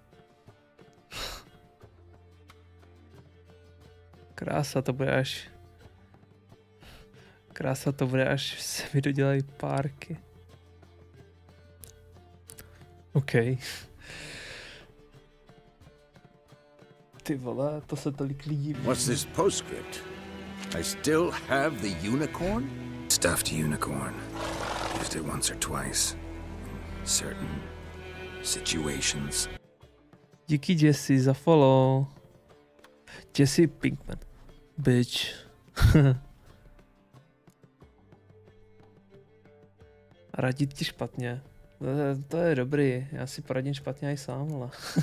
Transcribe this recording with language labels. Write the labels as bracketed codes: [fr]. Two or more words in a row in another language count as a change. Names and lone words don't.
[cs] Krása to bude až... Krása to bude, až se mi dodělají párky. OK. Ty vole, to se tolik lidí... [en] What's this postscript? I still have the unicorn? Stuffed unicorn. Used it once or twice. In certain situations. [cs] Díky Jesse za follow. Jesse Pinkman. Bitch. Radit ti špatně. To je dobrý. Já si poradím špatně i sám, ale...